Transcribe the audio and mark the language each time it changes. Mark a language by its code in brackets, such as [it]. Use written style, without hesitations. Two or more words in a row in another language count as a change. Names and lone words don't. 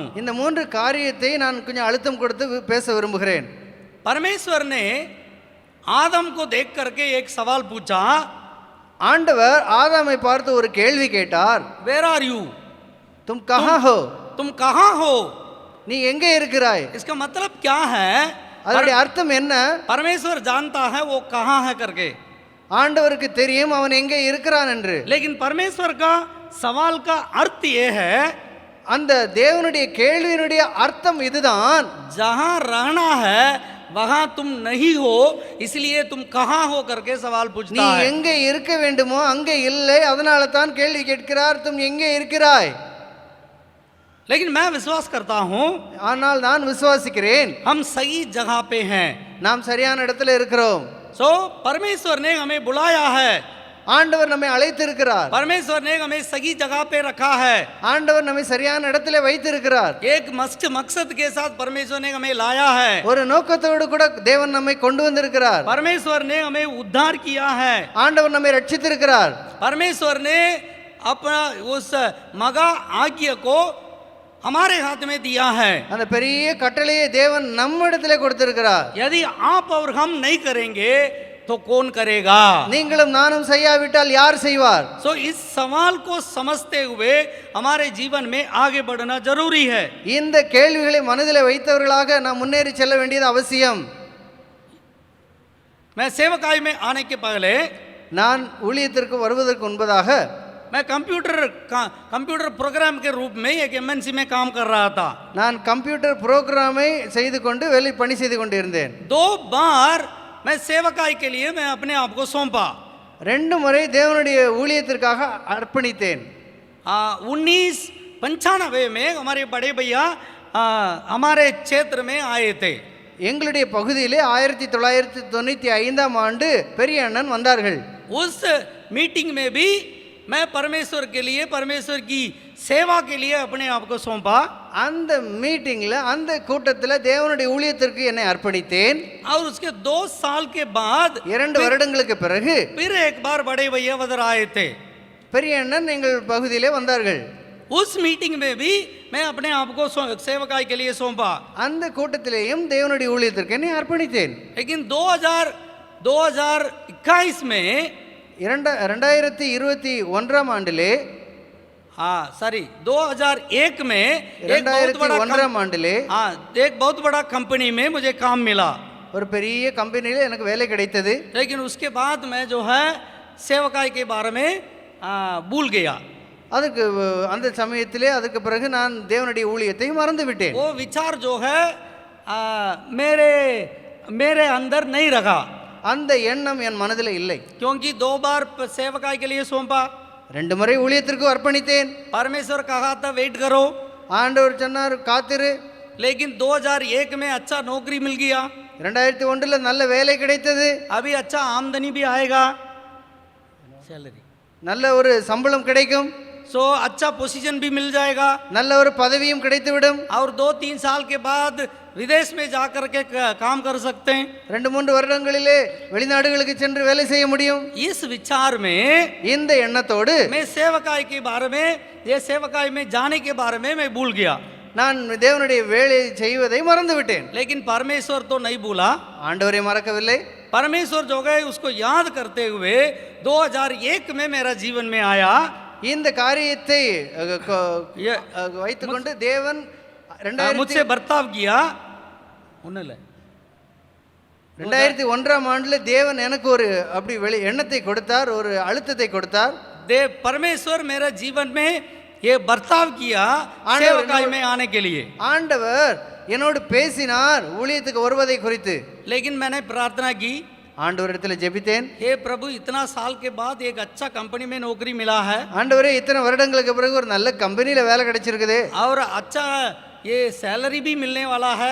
[ta] இந்த 3 காரியத்தை நான் கொஞ்சம் அழுத்தம் கொடுத்து பேச விரும்புகிறேன். [hi] परमेश्वर ने आदम को देख करके एक सवाल पूछा। [ta] ஆண்டவர் ஆதாமை பார்த்து ஒரு கேள்வி கேட்டார். [en] Where are you? [hi] तुम कहाँ हो? तुम कहाँ हो? [ta] நீ எங்கே இருக்கிறாய்? [hi] इसका मतलब क्या है? [ta] அதனுடைய அர்த்தம் என்ன? [hi] परमेश्वर जानता है वो कहाँ है करके, [ta] ஆண்டவருக்கு தெரியும் அவன் எங்கே இருக்கிறான் என்று. [hi] लेकिन परमेश्वर का सवाल का अर्थ ये है, [ta] அந்த தேவனுடைய கேள்வியினுடைய அர்த்தம் இதுதான், [hi] जहाँ रहना है वहाँ तुम नहीं हो, इसलिए तुम कहाँ हो करके सवाल [ta] நீ [hi] पूछता है। [ta] எங்கே இருக்க வேண்டுமோ அங்கே இல்லை, அதனால தான் கேள்வி கேட்கிறார், तुम எங்கே இருக்கிறாய்? [hi] लेकिन मैं विश्वास करता हूँ [ta] ஆனால் நான் விசுவாசிக்கிறேன் [hi] हम सही जगह पे हैं। [ta] நாம் சரியான இடத்துல இருக்கிறோம். [hi] सो परमेश्वर ने हमें बुलाया है, [ta] ஆண்டவர் நம்மை அழைத்திருக்கிறார். [hi] परमेश्वर ने हमें सही जगह पे रखा है, [ta] ஆண்டவர் நம்மை சரியான இடத்துல வைத்திருக்கிறார். [hi] एक मकसद के साथ परमेश्वर ने हमें लाया है। [ta] ஒரு நோக்கத்தோடு கூட தேவன் நம்மை கொண்டு வந்திருக்கிறார். [hi] परमेश्वर ने हमें उद्धार किया है। [ta] ஆண்டவர் நம்மை ரட்சித்திருக்கிறார். [hi] परमेश्वर ने अपना उस मगा आज्ञा को हमारे हाथ में दिया है। [ta] அந்த பெரிய கட்டளையை தேவன் நம்மிடத்திலே கொடுத்திருக்கிறார். [hi] यदि आप और हम नहीं करेंगे तो कौन करेगा? [ta] நீங்களும் நானும் செய்யாவிட்டால் யார் செய்வார்? [hi] सो इस सवाल को समझते हुए हमारे जीवन में आगे बढ़ना जरूरी है। [ta] இந்த கேள்விகளை மனதிலே வைத்தவர்களாக நாம் முன்னேறி செல்ல வேண்டியது அவசியம். [hi] मैं सेवकाई में आने के पहले [ta] நான் ஊழியத்திற்கு வருவதற்கு முன்பதாக [hi] मैं [en] computer program [hi] के रूप में एक एमएनसी में काम कर रहा था। [ta] நான் [en] computer program [ta] செய்து கொண்டு வேலை பணி செய்து கொண்டிருந்தேன். [hi] 2 बार मैं सेवकाई के लिए मैं अपने आप को सौंपा। [ta] 2 முறை தேவனுடைய ஊழியத்திற்காக அர்ப்பணித்தேன். [hi] 1995 में हमारे बड़े भैया हमारे क्षेत्र में आए थे। [ta] எங்களுடைய பகுதியிலே 1995ஆம் ஆண்டு பெரிய அண்ணன் வந்தார்கள். [hi] उस मीटिंग में भी मैं परमेश्वर के लिए, परमेश्वर की सेवा के लिए अपने आप को सौंपा। [ta] அந்த மீட்டிங்ல அந்த கூட்டத்தில் தேவனுடைய ஊழியத்திற்கு என்னை அர்ப்பணித்தேன். [hi] और उसके 2 साल के बाद [ta] 2 வருடங்களுக்கு பிறகு [hi] फिर एक बार बड़े भैया उधर आए थे। [ta] பெரிய அண்ணன் எங்கள் பகுதியிலே வந்தார்கள். [hi] उस मीटिंग में भी मैं अपने आप को सेवकाई के लिए सौंपा। [ta] அந்த கூட்டத்திலேயும் தேவனுடைய ஊழியத்திற்கு என்னை அர்ப்பணித்தேன். [hi] लेकिन 2021 में [ta] 2021ஆம் ஆண்டிலே [hi] हाँ सॉरी 2001 में एक बहुत बड़ा [ta] 2001ஆம் ஆண்டிலே [hi] हाँ एक बहुत बड़ा कंपनी में मुझे काम मिला, [ta] ஒரு பெரிய கம்பெனியில் எனக்கு வேலை கிடைத்தது. [hi] लेकिन उसके बाद मैं जो है सेवकाई के बारे में भूल गया. [ta] அதுக்கு அந்த சமயத்திலே அதுக்கு பிறகு நான் தேவனுடைய ஊழியத்தை மறந்து விட்டேன். [hi] वो विचार जो है मेरे मेरे अंदर नहीं रहा, [ta] அந்த எண்ணம் என் மனதில் இல்லை. [hi] क्योंकि 2 बार सेवकाई के लिए सौंपा, [ta] 2 முறை ஊழியத்திற்கு அர்ப்பணித்தேன். [hi] परमेश्वर कहा था वेट करो, [ta] ஆண்டவர் சொன்னார் காத்திரு. [hi] लेकिन 2001 में अच्छा नौकरी मिल गया, [ta] 2001 நல்ல வேலை கிடைத்தது. [hi] अभी अच्छा आमदनी भी आएगा, सैलरी [ta] நல்ல ஒரு சம்பளம் கிடைக்கும், [hi] सो अच्छा पोजीशन भी मिल जाएगा, [ta] நல்ல ஒரு பதவியும் கிடைத்துவிடும். [hi] और 2-3 साल के बाद विदेश में जाकर के काम कर सकते हैं. [ta] 2-3 வருடங்களிலே வெளிநாடுகளுக்கு சென்று வேலை செய்ய முடியும். [hi] इस विचार में [ta] இந்த எண்ணத்தோடு [hi] मैं सेवकाई के बारे में, ये सेवकाई में जाने के बारे में मैं भूल गया, [ta] நான் தேவனுடைய வேலை செய்வதை மறந்து விட்டேன். [hi] लेकिन परमेश्वर तो नहीं भूला. [ta] ஆண்டவரை மறக்கவில்லை. [hi] परमेश्वर जो गए उसको याद करते हुए 2001 में मेरा जीवन में आया. [ta] இந்த காரியத்தை [hi] ये- [ta] வைத்துக்கொண்டு தேவன் [hi] मुझसे बर्ताव किया, [ta] ஒன்றும் இல்லை. 2001ஆம் ஆண்டுல தேவன் எனக்கு ஒரு அப்படி எண்ணத்தை கொடுத்தார், ஒரு அழுத்தத்தை கொடுத்தார். [hi] परमेश्वर मेरा जीवन में ये बर्ताव किया सेवकाई में आने के लिए. [ta] ஆண்டவர் என்னோடு பேசினார் ஊழியத்துக்கு வருவதை குறித்து. [hi] लेकिन मैंने प्रार्थना की, [ta] ஆண்டவரிடத்தில் ஜெபித்தேன். [hi] हे प्रभु इतना साल के बाद एक अच्छा कंपनी में नौकरी मिला है, [ta] ஆண்டவரே இத்தனை வருடங்களுக்கு பிறகு ஒரு நல்ல கம்பெனியில வேலை கிடைச்சிருக்குது. [hi] और अच्छा ये सैलरी भी मिलने वाला है,